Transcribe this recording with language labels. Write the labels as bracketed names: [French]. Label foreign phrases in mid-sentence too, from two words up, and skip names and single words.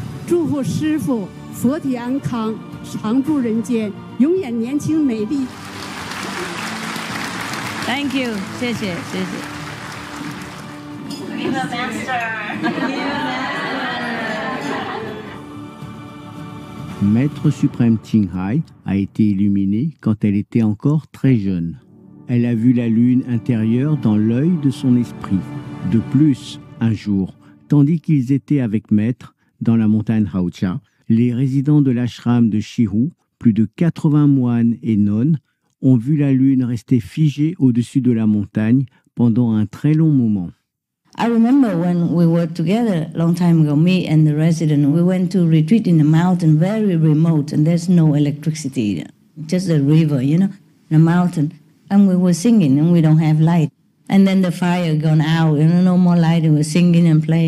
[Chinese] 祝福师父佛体安康，常驻人间，永远年轻美丽。 [English] Thank you， [Chinese] 谢谢。Viva [French] Maître suprême Ching Hai a été illuminée quand elle était encore très jeune. Elle a vu la lune intérieure dans l'œil de son esprit. De plus, un jour, tandis qu'ils étaient avec Maître dans la montagne Haocha, les résidents de l'ashram de Shihu, plus de 80 moines et nonnes, ont vu la lune rester figée au-dessus de la montagne pendant un très long moment. [English] I remember when we were together a long time ago, me and the resident, we went to retreat in a mountain very remote, and there's no electricity, just a river, you know, a mountain. And we were singing, and we don't have light. And then the fire gone out, you know, no more light, and we were singing and playing.